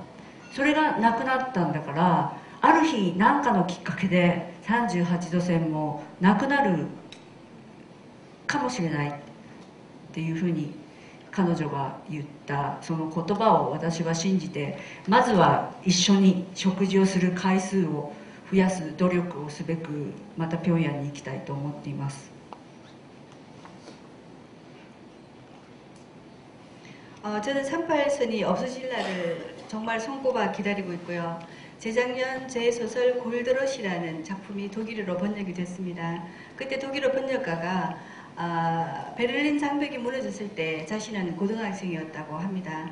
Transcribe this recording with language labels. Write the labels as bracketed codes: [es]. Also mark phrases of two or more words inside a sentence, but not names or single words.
[ja] それがなくなったんだから、ある日何かのきっかけで38度線もなくなるかもしれないっていうふうに彼女が言ったその言葉を私は信じて、まずは一緒に食事をする回数を増やす努力をすべくまた平壌に行きたいと思っています。 [ko] 저는 38선이 없어질 날을 정말 손꼽아 기다리고 있고요. 재작년 제 소설 골드러시라는 작품이 독일어로 번역이 됐습니다. 그때 독일어 번역가가 베를린 장벽이 무너졌을 때 자신은 고등학생이었다고 합니다.